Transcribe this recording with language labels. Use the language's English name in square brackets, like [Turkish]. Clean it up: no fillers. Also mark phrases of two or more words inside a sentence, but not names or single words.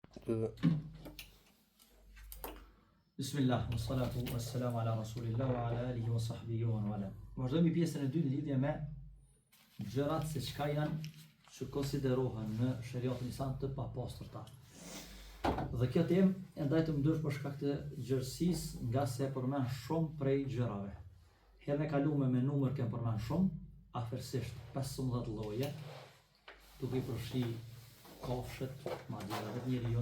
[Arabic] بسم الله، والصلاة والسلام على رسول الله وعلى آله وصحبه ومن والاه. [Albanian] Vazhdojmë pjesën e dytë në lidhje me gjërat se çka janë që konsiderohen në shariatin islam të papastërta. Dhe kjo temë e ndajtë më dësh për shkak të gjërësisë, nga se përmend shumë prej gjërave. Herën e kaluar me numër kem përmend shumë, afërsisht 15 lloje, duke i përfshi kafshët, madje edhe njeriu.